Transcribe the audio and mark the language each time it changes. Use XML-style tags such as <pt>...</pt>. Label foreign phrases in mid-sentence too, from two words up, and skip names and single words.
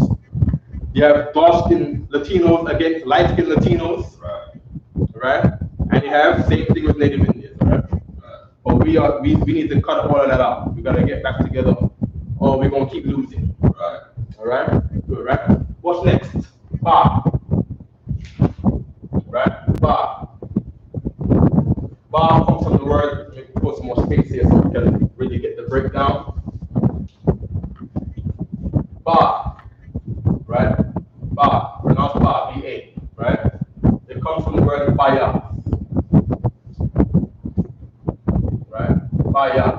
<en>You have dark-skinned Latinos against light-skinned Latinos, right? And you have same thing with Native Indians, right? But we need to cut all of that out. We gotta get back together, or we're gonna keep losing. Right. All right. Good. Right. What's next? Ba. Right. Ba. Ba comes from the word. Let me put some more space here so we can really get the breakdown. Ba. Right. Ba. Pronounce ba. B-A. Right. It comes from the word baya. Right. Baya.</en>